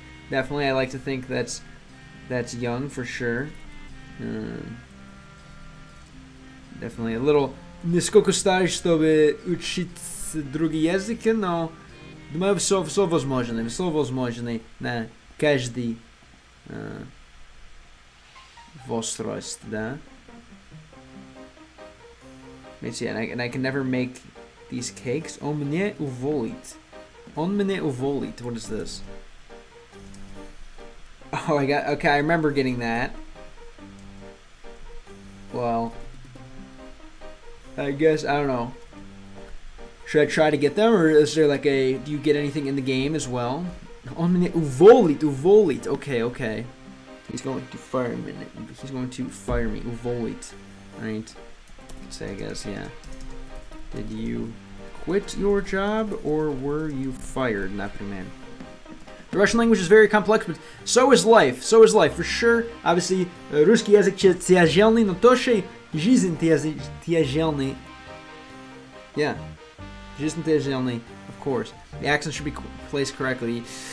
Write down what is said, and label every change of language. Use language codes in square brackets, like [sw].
[en] Definitely, I like to think that's young for sure. Definitely a little [ru] не сколько старый, чтобы учить другие языки, но думаю, все возможно на каждый возраст, да. [en] Let's see, and I can never make these cakes. [ru] Он меня уволит. [en] What is this? Oh, okay, I remember getting that. Well, I guess, I don't know. Should I try to get them, or is there like do you get anything in the game as well? [ru] On меня уволит. [en] Okay. He's going to fire me. [ru] Уволит. [en] Right. Say, I guess, yeah. Did you quit your job, or were you fired? [ru] Например. [en] The Russian language is very complex, but so is life, for sure. Obviously, [ru] русский язык тяжелый, но тоже жизнь тяжелый. [en] Yeah, [ru] жизнь тяжелый, [en] of course. The accent should be placed correctly.